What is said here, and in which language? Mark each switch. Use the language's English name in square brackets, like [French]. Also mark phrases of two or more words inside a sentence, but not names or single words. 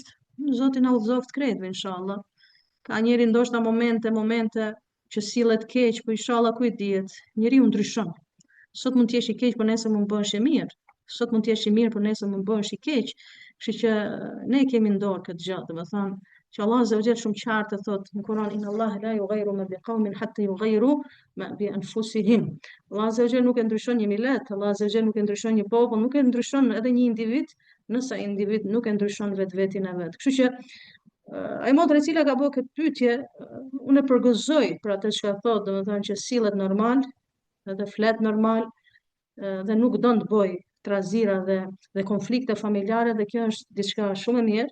[Albanian] Zoti na udhëzoft krejtve inshallah. Ka njëri ndoshta momente që sillet keq, po inshallah kujt dihet, njeriu ndryshon. Sot mund të jesh i keq, por nesër mund bëhesh i mirë. Sot mund të jesh i mirë, por nesër mund bëhesh i keq. Kështu që ne kemi në dorë këtë gjë, domethënë që [Arabic] الله عز وجل [Albanian] shumë qartë thotë në Kur'an [Arabic] إن الله لا يغير ما بقوم حتى يغيروا ما بأنفسهم. الله عز وجل [Albanian] nuk e ndryshon një millet, [Arabic] الله عز وجل [Albanian] nuk e ndryshon një popull, nuk e ndryshon edhe një individ, nëse ai individ nuk e ndryshon vetveten e vet. Kështu që ai motra e cila ka bërë këtë pyetje, unë e përgëzoj për atë që ka thotë, domethënë që sillet normal, edhe flet normal, dhe nuk don të bëj trazira dhe konflikte familjare, dhe kjo është diçka shumë e mirë.